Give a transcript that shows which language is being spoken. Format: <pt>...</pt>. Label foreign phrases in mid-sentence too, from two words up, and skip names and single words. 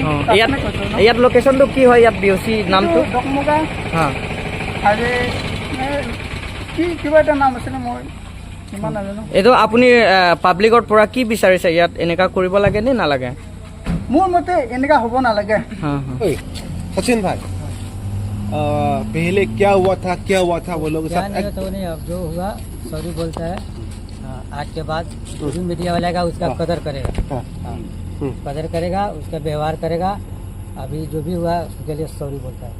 <as>ইয়াত লোকেশ্যনটো কি হয় ইয়াত বিঅচি নামটো ডকমগা হাইৱে কি কিবা এটা নাম আছিলে মই ইমান নাজানো এইটো আপুনি পাব্লিকৰ পৰা কি বিচাৰিছে ইয়াত এনেকুৱা কৰিব লাগে নে নালাগে মোৰ মতে এনেকুৱা হ'ব নালাগে</as> <hi>सचिन भाई पहले क्या हुआ था वो लोग क्या नहीं तो नहीं अब जो हुआ सॉरी बोलता है आज के बाद जो भी मीडिया वाला का उसका कदर करेगा कदर करेगा उसका व्यवहार करेगा अभी जो भी हुआ उसके लिए सॉरी बोलता है</hi>